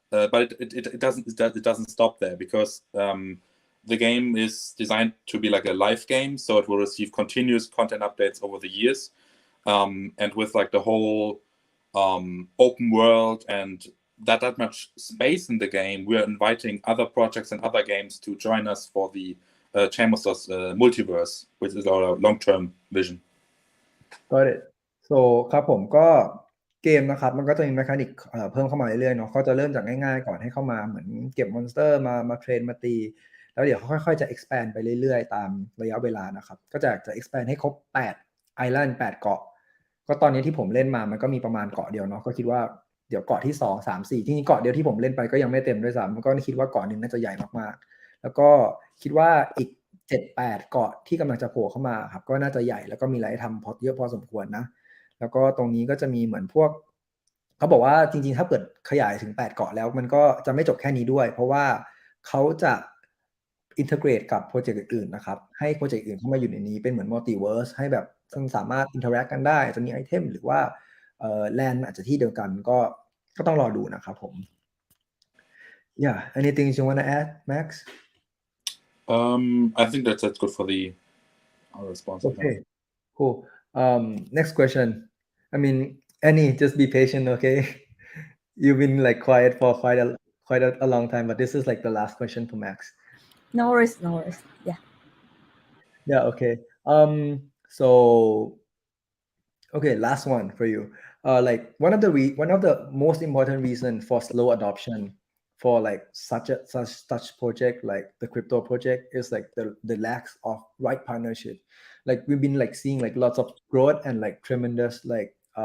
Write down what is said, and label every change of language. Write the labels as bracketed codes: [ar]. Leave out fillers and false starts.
[en] But it doesn't stop there, because the game is designed to be like a live game, so it will receive continuous content updates over the years, and with like the whole open world and that much space in the game, we are inviting other projects and other games to join us for the Chainmonster's multiverse, which is our long-term vision. Got it. [th] So ครับผมก็เกมนะครับมันก็จะมีแมคานิกเพิ่มเข้ามาเรื่อยๆเนาะก็จะเริ่มจากง่ายๆก่อนให้เข้ามาเหมือนเก็บมอนสเตอร์มาเทรนมาตีแล้วเดี๋ยวค่อยๆจะ expand ไปเรื่อยๆตามระยะเวลานะครับก็จะexpand ให้ครบ8ไอแลนด์8เกาะ ก็ตอนนี้ที่ผมเล่นมามันก็มีประมาณเกาะเดียวเนาะก็คิดว่าเดี๋ยวเกาะที่2 3 4ที่นี่เกาะเดียวที่ผมเล่นไปก็ยังไม่เต็มด้วยซ้ำก็คิดว่าเกาะนึงน่าจะใหญ่มากๆแล้วก็คิดว่าอีก7-8 เกาะที่กำลังจะโผล่เข้ามาครับก็น่าจะใหญ่แล้วก็มีอะไรทำเยอะพอสมควรนะแล้วก็ตรงนี้ก็จะมีเหมือนพวกเขาบอกว่าจริงๆถ้าเปิดขยายถึง8เกาะแล้วมันก็จะไม่จบแค่นี้ด้วยเพราะว่าเขาจะ อินเทอร์เกรตกับโปรเจกต์อื่นๆนะครับให้โปรเจกต์อื่นเข้ามาอยู่ในนี้เป็นเหมือนมัลติเวิร์สให้แบบสามารถอินเทอร์แอคกันได้จะมีไอเทมหรือว่าแลนด์อาจจะที่เดียวกันก็ต้องรอดูนะครับผม [en] Yeah anything you wanna add Max I think that's good for our response. Okay cool next question I mean Annie just be patient okay you've been like quiet for quite a long time but this is like the last question for Max No worries. yeah okay so okay last one for you like one of the most important reason for slow adoption for like such project like the crypto project is like the lack of right partnership like we've been like seeing like lots of growth and like tremendous like